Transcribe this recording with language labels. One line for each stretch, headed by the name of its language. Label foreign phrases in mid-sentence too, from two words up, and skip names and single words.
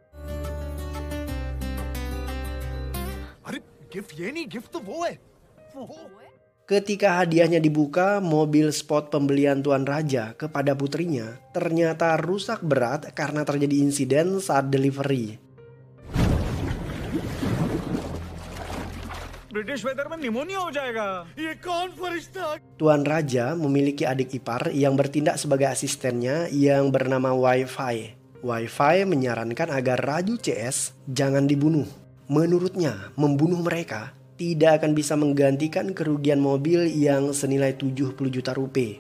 Indonesian: Ketika hadiahnya dibuka, mobil sport pembelian Tuan Raja kepada putrinya ternyata rusak berat karena terjadi insiden saat delivery.
English: British weather
Hindi: में निमोनिया हो जाएगा। ये कौन फरिश्ता?
Indonesian: Tuan Raja memiliki adik ipar yang bertindak sebagai asistennya yang bernama Wi-Fi. Wi-Fi menyarankan agar Raju CS jangan dibunuh. Menurutnya, membunuh mereka tidak akan bisa menggantikan kerugian mobil yang senilai 70 juta rupiah.